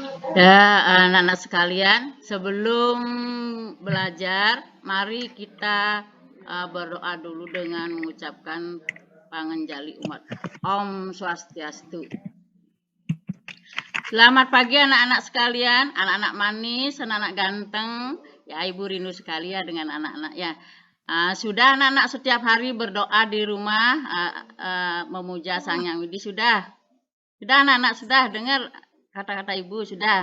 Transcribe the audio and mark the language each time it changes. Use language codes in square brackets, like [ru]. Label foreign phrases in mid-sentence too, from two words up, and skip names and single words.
[id] Ya, anak-anak sekalian, sebelum belajar, mari kita berdoa dulu dengan mengucapkan pangenjali umat. [ban] Om Swastiastu. [id] Selamat pagi anak-anak sekalian, anak-anak manis, anak-anak ganteng, ya Ibu rindu sekali ya dengan anak-anak ya. Sudah anak-anak setiap hari berdoa di rumah, memuja Sang Yang Widi sudah? Sudah anak-anak sudah dengar kata-kata Ibu sudah?